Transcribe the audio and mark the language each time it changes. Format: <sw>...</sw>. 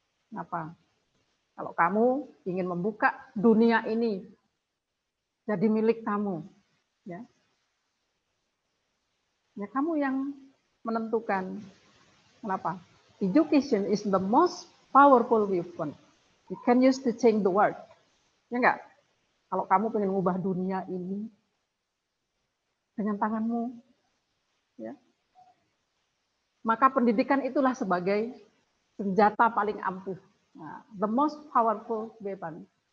<id>Kenapa? Kalau kamu ingin membuka dunia ini jadi milik kamu, ya, ya kamu yang menentukan. Kenapa?</id> <en>Education is the most powerful weapon. You can use to change the world.</en> <id>Ya enggak? Kalau kamu pengen mengubah dunia ini dengan tanganmu, ya, maka pendidikan itulah sebagai senjata paling ampuh. Nah,</id> <en>the most powerful weapon</en>